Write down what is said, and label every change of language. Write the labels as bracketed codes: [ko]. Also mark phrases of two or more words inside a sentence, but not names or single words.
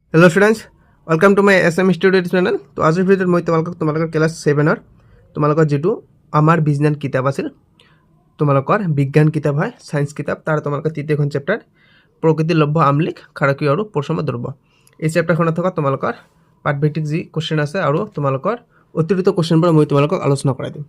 [en] Hello students, welcome to my SM Studio channel. [hi] तो आज [as] ভিডিওত মই তোমালোকৰ ক্লাস 7 তোমালোকৰ যেটো আমাৰ বিজ্ঞান কিতাপ আছিল, তোমালোকৰ বিজ্ঞান কিতাপ হয়, সায়েন্স কিতাপ, তাৰ তোমালোকৰ তৃতীয়খন চেপ্টাৰ প্ৰকৃতি লভ্য আমলিক ক্ষাৰকীয় আৰু পৰসম দ্ৰব্য। এই চেপ্টাৰখনত থকা তোমালোকৰ পাঠভিত্তিক যি কোশ্চেন আছে আৰু তোমালোকৰ অতিৰিক্ত কোশ্চেনবোৰ মই তোমালোকক আলোচনা কৰাই দিম।